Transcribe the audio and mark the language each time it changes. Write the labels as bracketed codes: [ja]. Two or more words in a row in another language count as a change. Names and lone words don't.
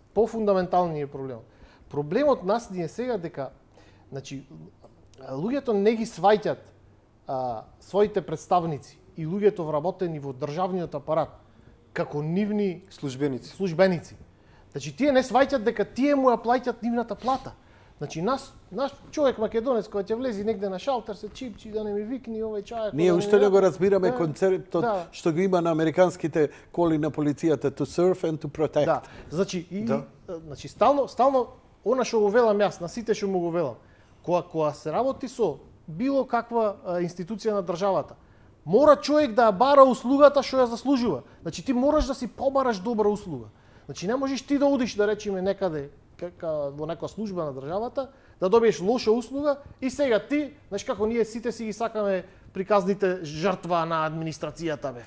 [mk] Фундаментален ни е проблемот. Проблемот нас ни е сега дека значи луѓето не ги сваќат своите представници и луѓето вработени во државниот апарат како нивни службеници. Значи тие не сваќат дека тие му ја плаќаат нивната плата. Значи наш човек македонец кој ќе влези негде на шалтер се чипчи да не ми викни овој чајак. Ние уште не го разбираме концептот што го има на американските коли на полицијата [en] to serve and to protect. [mk] Да. Значи стално она што го велам јас, на сите што му го велам. Кога се работи со било каква институција на државата, мора човек да ја бара услугата што ја заслужува. Значи ти мораш да си побараш добра услуга. Значи не можеш ти да одиш да речеме некаде во некоја служба на државата, да добиеш лоша услуга и сега ти, знаеш како ние сите си ги сакаме приказните жртва на администрацијата бе.